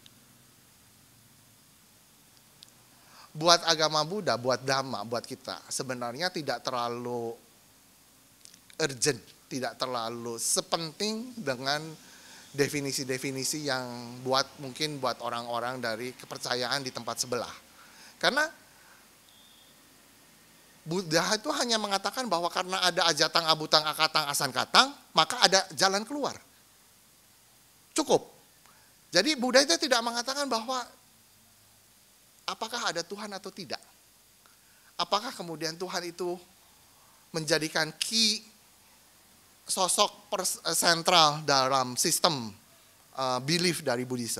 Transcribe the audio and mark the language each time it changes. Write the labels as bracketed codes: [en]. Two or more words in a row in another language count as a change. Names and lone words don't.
[id] Buat agama Buddha, buat Dhamma, buat kita, sebenarnya tidak terlalu urgent, tidak terlalu sepenting dengan definisi-definisi yang mungkin buat orang-orang dari kepercayaan di tempat sebelah. Karena Buddha itu hanya mengatakan bahwa karena ada [pi] ajatang, abutang, akatang, asan katang, [id] maka ada jalan keluar. Cukup. Jadi Buddha itu tidak mengatakan bahwa apakah ada Tuhan atau tidak. Apakah kemudian Tuhan itu menjadikan key sosok sentral dalam sistem belief dari Buddhism.